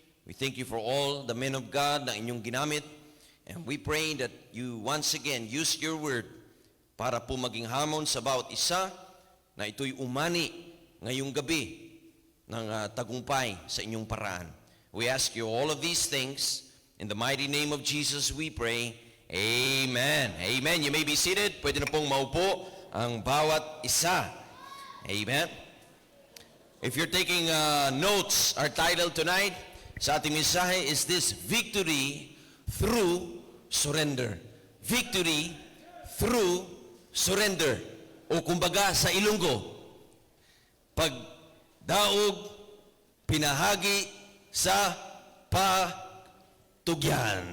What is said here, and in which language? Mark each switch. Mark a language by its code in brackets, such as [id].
[en] We thank you for all the men of God [tl] na inyong ginamit. [en] And we pray that you once again use your word [tl] para po maging hamon sa bawat isa na ito'y umani ngayong gabi ng tagumpay sa inyong paraan. [en] We ask you all of these things. In the mighty name of Jesus we pray. Amen. Amen. You may be seated. [tl] Pwede na pong maupo ang bawat isa. [en] Amen. If you're taking notes, our title tonight [tl] sa ating mensahe [en] is this: Victory through Surrender. Victory through surrender. [tl] O kumbaga sa Ilonggo, [hil] pagdaog, pinahagi sa patugyan.